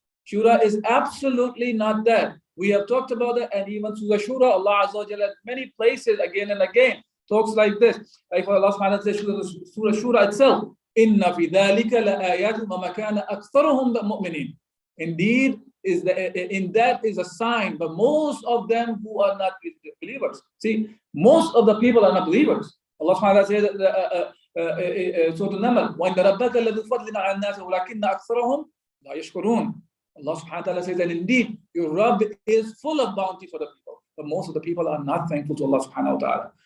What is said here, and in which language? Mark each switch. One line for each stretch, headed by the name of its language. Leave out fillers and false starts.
English: Shura is absolutely not that. We have talked about it, and even through the Shura, Allah Azza wa Jalla at many places again and again talks like this. Like Allah subhanahu wa ta'ala says, Surah Shura itself,
Arabic: Inna fi dhalika la ayatun wa ma kana aktharuhum mu'minin.
English: Indeed, in that is a sign, but most of them who are not believers. See, most of the people are not believers. Allah subhanahu wa ta'ala says, Surah An-Naml,
Arabic: وَإِنَّ رَبَّكَ لَذُو فَضْلٍ عَلَى النَّاسِ وَلَكِنَّ أَكْثَرَهُمْ لَا يَشْكُرُونَ.
English: Allah subhanahu wa ta'ala says that indeed your Rabb is full of bounty for the people, but most of the people are not thankful to Allah subhanahu wa ta'ala.